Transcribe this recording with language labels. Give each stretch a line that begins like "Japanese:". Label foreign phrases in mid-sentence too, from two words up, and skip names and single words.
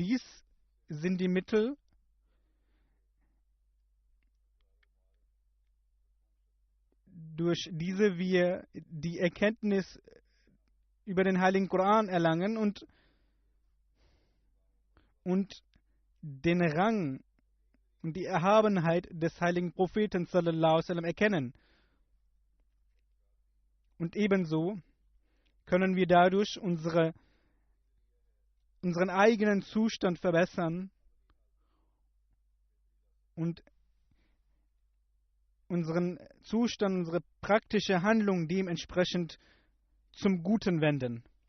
German: Dies sind die Mittel, durch diese wir die Erkenntnis über den Heiligen Koran erlangen und den Rang und die Erhabenheit des heiligen Propheten
Arabic: صلى الله عليه وسلم
German: erkennen. Und ebenso können wir dadurch unseren eigenen Zustand verbessern und unseren Zustand, unsere praktische Handlung dementsprechend zum Guten wenden.